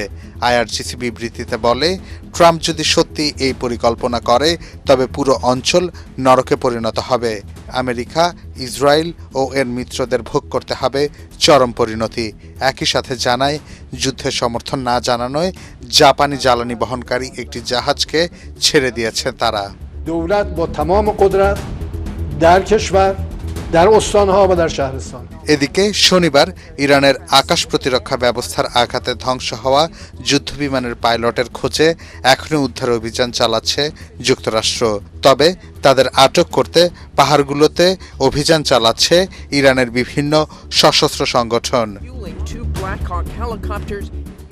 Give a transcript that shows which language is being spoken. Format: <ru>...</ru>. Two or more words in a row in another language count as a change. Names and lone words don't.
<bn>আইআরজিসি বিবৃতিতে বলে, ট্রাম্প যদি সত্যি এই পরিকল্পনা করে তবে পুরো অঞ্চল নরকে পরিণত হবে। আমেরিকা, ইসরায়েল ও এর মিত্রদের ভোগ করতে হবে চরম পরিণতি। একই সাথে জানায়, যুদ্ধের সমর্থন না জানানোয় জাপানি জ্বালানি বহনকারী একটি জাহাজকে ছেড়ে দিয়েছে তারা।</bn> <fa>دولت با تمام قدرت در کشور در استان‌ها و در شهرستان।</fa> <bn>এদিকে শনিবার ইরানের আকাশ প্রতিরক্ষা ব্যবস্থার আঘাতে ধ্বংস হওয়া যুদ্ধবিমানের পাইলটের খোঁজে এখনও উদ্ধার অভিযান চালাচ্ছে যুক্তরাষ্ট্র। তবে তাদের আটক করতে পাহাড়গুলোতে অভিযান চালাচ্ছে ইরানের বিভিন্ন সশস্ত্র সংগঠন।</bn>